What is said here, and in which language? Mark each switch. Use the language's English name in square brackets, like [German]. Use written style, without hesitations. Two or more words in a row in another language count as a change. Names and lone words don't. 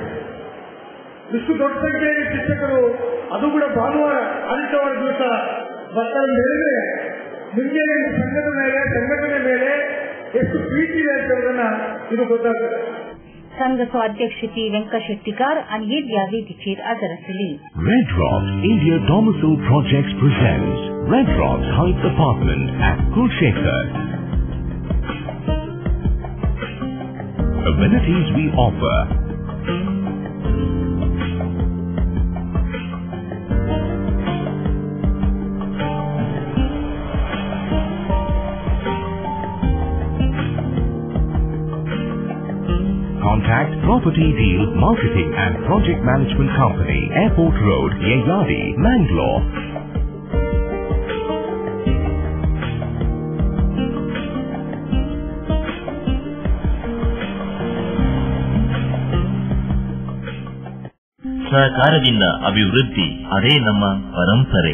[Kannada] ಇಷ್ಟು ದೊಡ್ಡ ಸಂಖ್ಯೆಯಲ್ಲಿ ಶಿಕ್ಷಕರು, ಅದು ಕೂಡ ಭಾನುವಾರ ಆದಿತ್ಯವಾರ ದಿವಸ ಬರ್ತಾರೆ ಅಂತ ಹೇಳಿದ್ರೆ ನಿಮಗೆ ಸಂಘಟನೆ ಮೇಲೆ ಎಷ್ಟು ಪ್ರೀತಿ ಇದೆ ಅಂತ ಹೇಳೋದನ್ನ ಇದು ಗೊತ್ತಾಗ್ತದೆ. ಸಂಘದ ಅಧ್ಯಕ್ಷತೆ [Konkani] ವೆಂಕಟಶೆಟ್ಟಿಗಾರ್ आणि हिरिया वेदिकेर आदरासली. [English] Red Rocks India Domicile Projects presents Red Rocks Heights Apartment at Kulshekar. Amenities we offer: Contact Property Deal Marketing and Project Management Company, Airport Road, Yeyadi, Mangalore. [Kannada] ಸಹಕಾರದಿಂದ ಅಭಿವೃದ್ಧಿ, ಅದೇ ನಮ್ಮ ಪರಂಪರೆ.